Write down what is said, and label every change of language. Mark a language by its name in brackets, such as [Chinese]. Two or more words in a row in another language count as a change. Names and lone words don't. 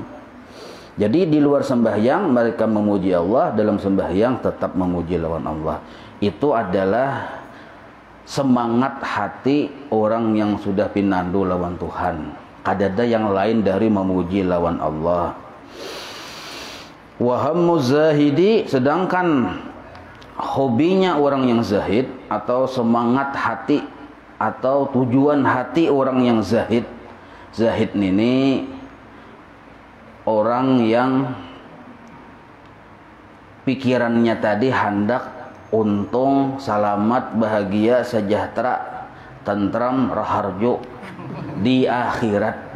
[Banjar] Jadi di luar sembahyang mereka memuji Allah, dalam sembahyang tetap memuji lawan Allah. Itu adalah semangat hati orang yang sudah pinandu lawan Tuhan. Kada ada yang lain dari memuji lawan Allah. [Arabic] وهم الزاهد, [Indonesian] sedangkan hobinya orang yang zahid atau semangat hati atau tujuan hati orang yang zahid. Zahid ini orang yang pikirannya tadi hendak untung, selamat, bahagia, sejahtera, tentram, raharjo di akhirat.